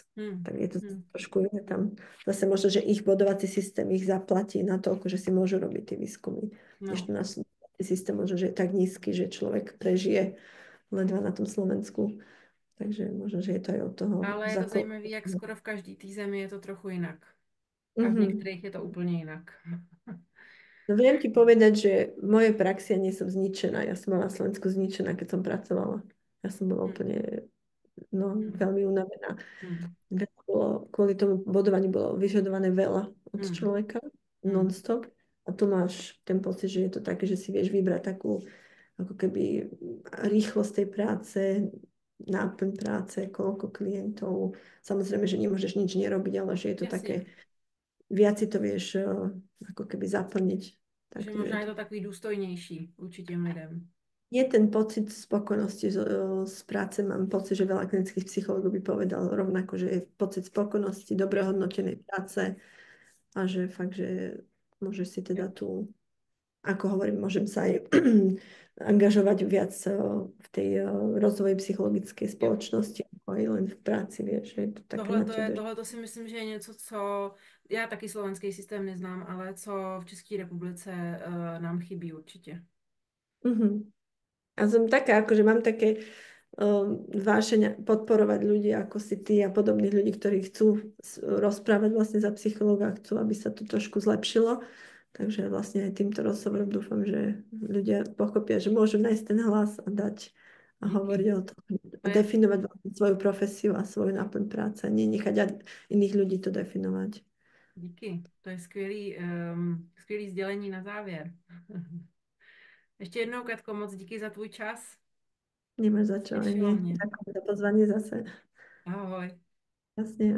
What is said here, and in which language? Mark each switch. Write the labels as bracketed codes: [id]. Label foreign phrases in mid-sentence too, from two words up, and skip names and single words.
[sk] Hmm. tak je to Hmm. trošku iné tam. Zase možno, že ich bodovací systém ich zaplatí na to, že si môžu robiť tie výskumy. No, Ešte náš systém možno, že je tak nízky, že človek prežije ledva na tom Slovensku. Takže možno, že je to aj od toho [cs] ale je to [sk] základu. [cs] zajímavé, jak skoro v každé té zemi je to trochu jinak. A v Mhm. některých je to úplně jinak. [sk] No viem ti povedať, že v mojej praxi ja nie som zničená. Ja som bola na Slovensku zničená, keď som pracovala. Ja som bola Hmm. úplne no, Mm, veľmi unavená. mm, Kvôli tomu bodovaniu bolo vyžadované veľa od mm, človeka, mm. non-stop. A tu máš ten pocit, že je to také, že si vieš vybrať takú ako keby rýchlosť tej práce, náplň práce, koľko klientov. Samozrejme, že nemôžeš nič nerobiť, ale že je to [cs] Jasně. [sk] také, viac si to vieš ako keby zaplniť. Že Takže je [cs] možná je [sk] to [cs] to takový důstojnější vůči těm lidem. [sk] je ten pocit spokojnosti z práce. Mám pocit, že veľa klinických psychológov by povedal rovnako, že je pocit spokojnosti, dobre [cs] Jo, [sk] hodnotenej práce a že fakt, že môžeš si [cs] jo. [sk] teda tu, ako hovorím, môžem sa aj angažovať viac v tej rozvoji psychologickej [cs] Jo. [sk] spoločnosti, ako aj len v práci, vieš, že je to také na tebe. [cs] Tohle to si myslím, že je něco, co já taky slovenský systém neznám, ale co v České republice nám chybí určitě. Mhm. [sk] A som taká, akože mám také vášeň podporovať ľudí ako si ty a podobných ľudí, ktorí chcú rozprávať vlastne za psychológa, chcú, aby sa to trošku zlepšilo. Takže vlastne aj týmto rozhovorom dúfam, že ľudia pochopia, že môžu nájsť ten hlas a dať a hovoriť [cs] Díky. [sk] o tom a [cs] To je, [sk] definovať vlastne svoju profesiu a svoju náplň práce, nie nechať iných ľudí to definovať. [cs] díky. To je skvělý sdělení na závěr. Ještě jednou, Katko, moc díky za tvůj čas. [sk] Nemáš za čo, aj [cs] Těšilo [sk] nie. [cs] mě. [sk] Ďakujem za pozvanie zase. Ahoj. Jasne.